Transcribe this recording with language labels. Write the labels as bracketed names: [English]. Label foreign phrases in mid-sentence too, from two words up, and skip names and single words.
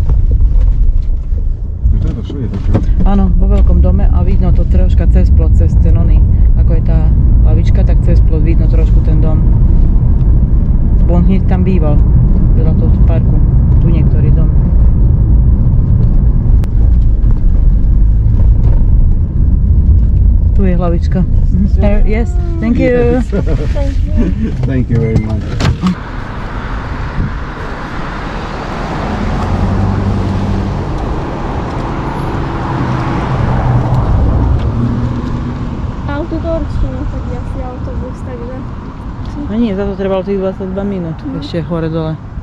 [Slovak] Áno, vo veľkom dome a vidno to troška cez plot, cez ten oný, ako je tá lavička, tak cez plot vidno trošku ten dom. On hneď tam býval, vedľa toho parku, tu niektorý dom. Tu je hlavička. [English] Yes, thank you. Thank you very much. [Slovak] A nie, za to trebalo tých 22 minút, ešte hore dole.